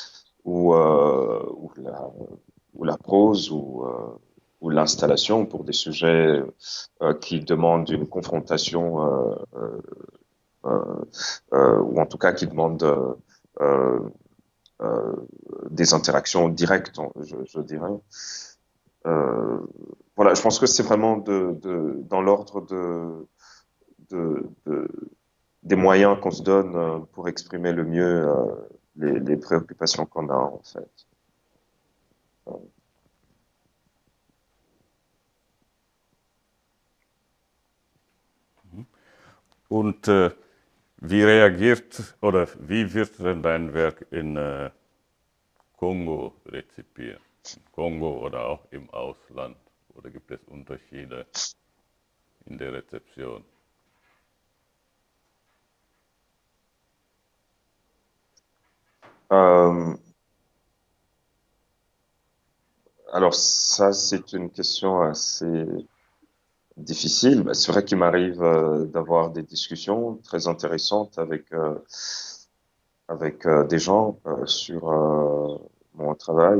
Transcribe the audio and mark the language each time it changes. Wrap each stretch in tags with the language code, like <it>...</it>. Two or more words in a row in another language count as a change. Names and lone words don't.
<fr>ou la prose, ou l'installation pour des sujets qui demandent une confrontation, ou en tout cas qui demandent des interactions directes, je dirais. Voilà, je pense que c'est vraiment dans l'ordre des moyens qu'on se donne pour exprimer le mieux les préoccupations qu'on a, en fait.</fr> <de>Und wie reagiert oder wie wird denn dein Werk in Kongo rezipiert? In Kongo oder auch im Ausland? Oder gibt es Unterschiede in der Rezeption?</de> <fr>Euh, alors ça, c'est une question assez difficile. Bah, c'est vrai qu'il m'arrive d'avoir des discussions très intéressantes avec des gens sur mon travail.</fr>